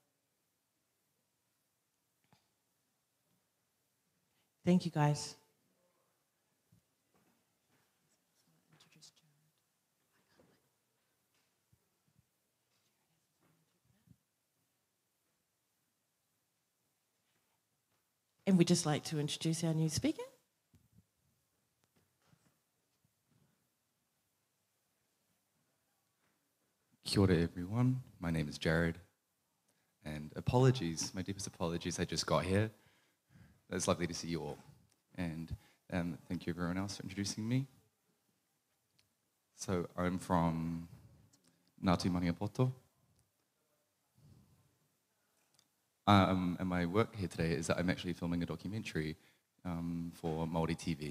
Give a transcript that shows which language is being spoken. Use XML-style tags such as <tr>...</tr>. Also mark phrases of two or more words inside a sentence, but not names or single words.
<en>Thank you, guys. And we'd just like to introduce our new speaker.</en> <mi>Kia ora</mi> <en>everyone, my name is Jared, and apologies, my deepest apologies, I just got here. It's lovely to see you all, and thank you everyone else for introducing me. So I'm from Ngāti Maniapoto, and my work here today is that I'm actually filming a documentary for Māori TV.</en>